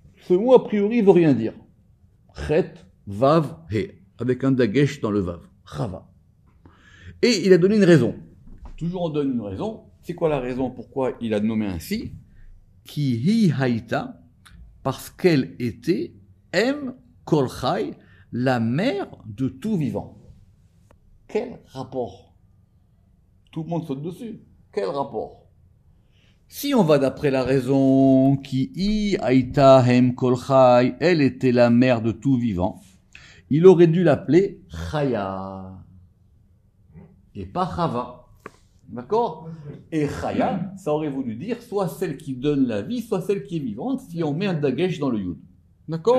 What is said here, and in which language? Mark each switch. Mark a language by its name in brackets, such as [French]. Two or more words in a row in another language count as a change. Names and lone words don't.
[French] Ce mot, a priori, veut rien dire. [Hebrew] חית, וו, הא, [French] avec un dagesh dans le vav. Chava. Et il a donné une raison. Toujours on donne une raison. C'est quoi la raison pourquoi il a nommé ainsi? [Hebrew] כי היא היתה, [French] parce qu'elle était [Hebrew] אם כל חי, [French] la mère de tout vivant. Quel rapport? Tout le monde saute dessus. Quel rapport? Si on va d'après la raison [Hebrew] כי היא היתה אם כל חי, [French] elle était la mère de tout vivant, il aurait dû l'appeler Chaya et pas Chava. D'accord? Et Chaya, ça aurait voulu dire soit celle qui donne la vie, soit celle qui est vivante, si on met un dagesh dans le yud. D'accord?